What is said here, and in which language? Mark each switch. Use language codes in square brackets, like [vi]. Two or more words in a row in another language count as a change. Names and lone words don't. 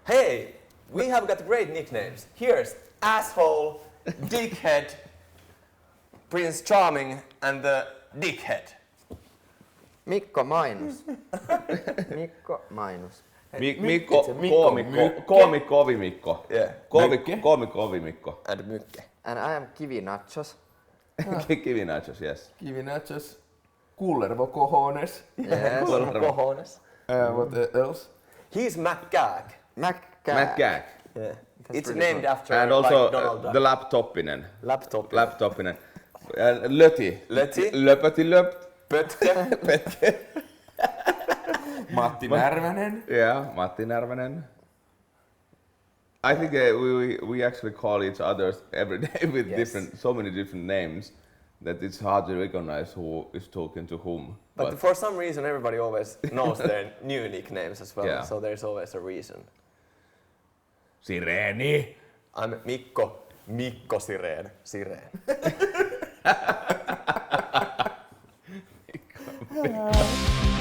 [en] Hey, we have got great nicknames. Here's Asshole, Dickhead, Prince Charming, and the Dickhead. Mikko Mainos. Mikko Mainos. Mikko, Kovi Mikko. Yeah. Kovi Mikko. And Mykke. And I am Kivi Nachos. Kivi Nachos, yes. Kivi Nachos. Kullervo Cojones. Yes. Cojones. What else? He's McGag. McGag. McGag. Yeah. That's It's pretty named cool. after And also like Donald Duck. the Laptopinen. Laptop. Laptopinen. Löti. Löti. Löpöti löp. Pötke. Matti Närvänen. Yeah, Matti Närvänen. I think we actually call each other every day with Yes. so many different names that it's hard to recognize who is talking to whom. But for some reason, everybody always knows their new nicknames as well. Yeah. So there's always a reason. Sireni. I'm Mikko. Mikko Sireen. Sireen. Yeah.